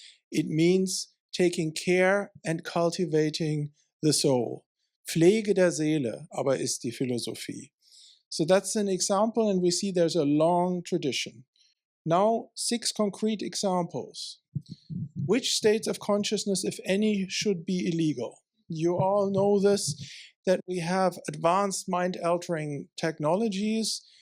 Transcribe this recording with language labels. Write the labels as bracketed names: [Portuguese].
[English] It means taking care and cultivating the soul. [German] Pflege der Seele aber ist die Philosophie. [English] So that's an example, and we see there's a long tradition. Now, 6 concrete examples. Which states of consciousness, if any, should be illegal? You all know this, that we have advanced mind-altering technologies.